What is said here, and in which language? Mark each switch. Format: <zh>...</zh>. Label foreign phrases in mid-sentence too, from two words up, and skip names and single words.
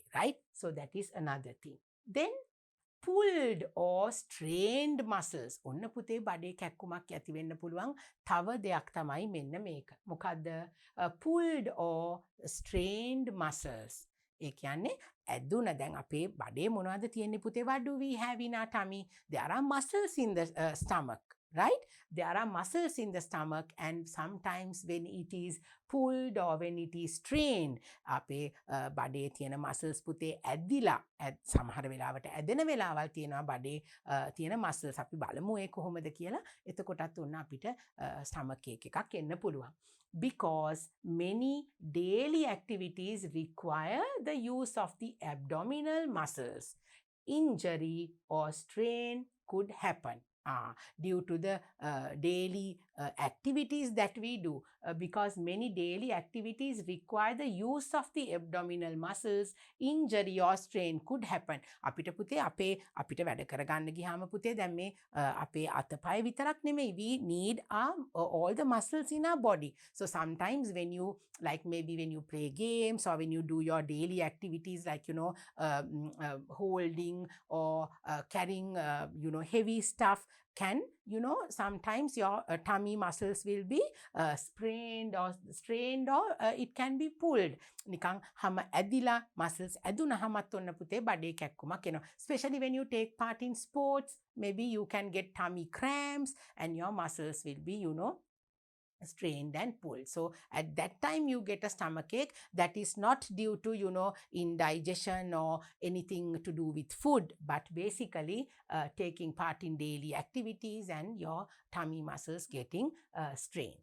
<en>Right? So that is another thing. Then pulled or strained muscles.</en> <si>ඔන්න පුතේ බඩේ කැක්කුමක් ඇති වෙන්න පුළුවන් තව දෙයක් තමයි මෙන්න මේක. මොකද්ද?</si> <en>Pulled or strained muscles.</en> <si>ඒ කියන්නේ ඇදුන දැන් අපේ බඩේ මොනවද තියෙන්නේ පුතේ?</si> <en>What do we have in our tummy? There are muscles in the stomach. Right? There are muscles in the stomach and sometimes when it is pulled or when it is strained,</en> <si>අපේ බඩේ තියෙන muscles පුතේ ඇදිලා සමහර වෙලාවට ඇදෙන වෙලාවල් තියෙනවා බඩේ තියෙන muscles. අපි බලමු ඒ කොහොමද කියලා. එතකොටත් උන්න අපිට</si> <en>stomach ache</en> <si>එකක් එන්න පුළුවන්.</si> <en>Because many daily activities require the use of the abdominal muscles. Injury or strain could happen. Due to the daily activities that we do, because many daily activities require the use of the abdominal muscles, injury or strain could happen.</en> <si>අපිට පුතේ අපිට වැඩ කරගන්න ගියාම පුතේ දැන් මේ අපේ අතපය විතරක් නෙමෙයි,</si> <en>we need all the muscles in our body. So sometimes when you maybe when you play games or when you do your daily activities like holding or carrying heavy stuff, can sometimes your tummy muscles will be sprained or strained or it can be pulled.</en> <si>නිකන් හැම ඇදිලා muscles ඇදුනහමත් ඔන්න පුතේ බඩේ කැක්කුමක් එනවා.</si> <en>Especially when you take part in sports, maybe you can get tummy cramps and your muscles will be strained and pulled. So at that time you get a stomach ache that is not due to indigestion or anything to do with food, but basically taking part in daily activities and your tummy muscles getting strained.</en>